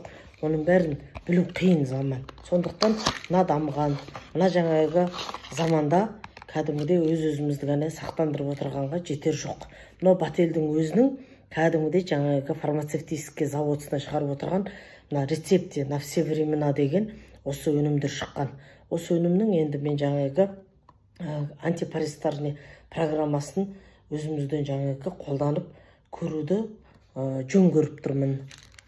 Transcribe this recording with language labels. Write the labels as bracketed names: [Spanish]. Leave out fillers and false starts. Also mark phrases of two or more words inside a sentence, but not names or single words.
[Kazakh] Оның бәрін білу қиын заман. Сондықтан мына дамыған, мына жаңағы заманда кәдімгідей өз-өзімізді ғана сақтандырып отырғанға жетер жоқ. Мына Бателдің өзінің кәдімгідей жаңағы фармацевтический заводына шығарып отырған мына [Russian] рецепте на все времена [Kazakh] деген осы өнімдер шыққан. Осы өнімнің енді мен жаңағы антипаразитарный программасын өзімізден жаңағы қолданып көруді жөн көріп тұрмын.